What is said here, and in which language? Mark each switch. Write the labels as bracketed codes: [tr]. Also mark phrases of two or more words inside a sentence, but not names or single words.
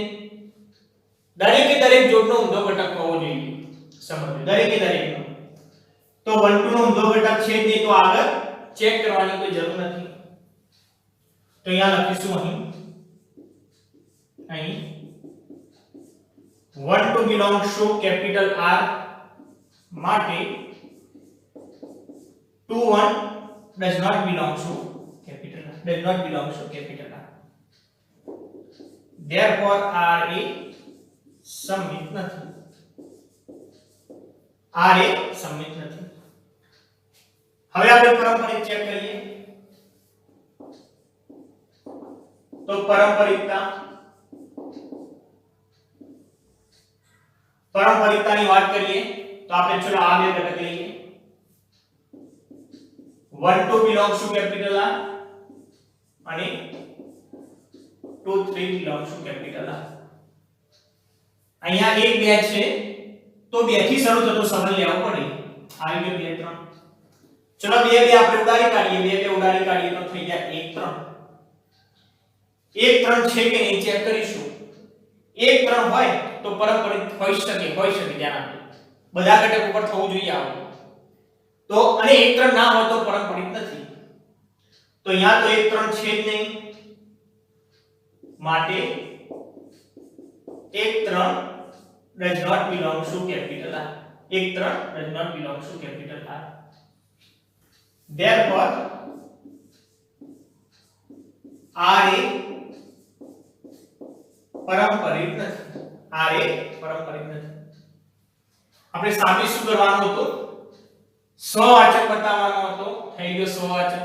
[gu] દરેકે દરેક જોડનો ઊંધો ઘટક હોવો જોઈએ. સમજો, દરેકે દરેકનો. તો 1 2 નો ઊંધો ઘટક છે જ નહીં, તો આગળ ચેક કરવાની કોઈ જરૂર નથી. તો અહીંયા લખીશું અહીં 1 2 [en] belongs to capital R [gu] માટે 2 1 [en] does not belong to capital R. [gu] Therefore R એ સંમિત નથી. હવે આપણે પારંપરિક ચેક કરીએ. તો પારંપરિકતાની વાત કરીએ તો આપણે ચલો આ બે ઘટક લઈએ. [en] 1 2 belongs to capital R અને 2 3 belongs to capital R. [gu] અહીંયા 1 2 છે, તો 2 થી શરૂ થતો સંબંધ લેવો પડે. આવી ગયો 2 3. ચલો 2 2 આપણે ઉડાડી કાઢીએ. 2 2 ઉડાડી કાઢીએ તો થઈ જાય 1 3. 1 3 છે કે નહીં ચેક કરીશું. 1 3 હોય તો પારંપરિક હોઈ શકે. ધ્યાન આપો, બધા ઘટક ઉપર થવું જોઈએ આવું. તો અને 1 3 ના હોય તો પારંપરિક નથી. તો અહીંયા તો 1 3 છે જ નહીં, માટે 1 3 [en] does not belong to capital R. 1 3 does not belong to capital R. [gu] therefore r એ પારંપરિક નથી, r એ પારંપરિક નથી. આપણે સાબિત શું કરવાનું હતું? સ્વવાચક બતાવવાનો હતો. થઈ ગયો સ્વવાચક.